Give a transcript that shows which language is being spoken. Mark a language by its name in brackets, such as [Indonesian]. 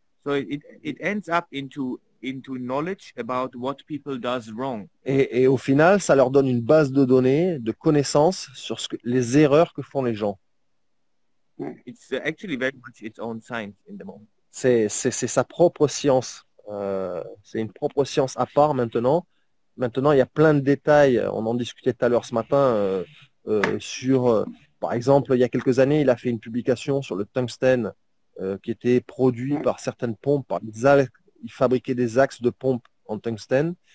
[English] So it ends up into knowledge about what people does wrong. [French] Et au final, ça leur donne une base de données, de connaissances sur les erreurs que font les gens. [English] It's actually very much its own science in the moment. [French] C'est sa propre science. C'est une propre science à part maintenant, Maintenant, il y a plein de détails. On en discutait tout à l'heure ce matin sur, par exemple, il y a quelques années, il a fait une publication sur le tungstène qui était produit par certaines pompes, il fabriquait des axes de pompe en tungstène.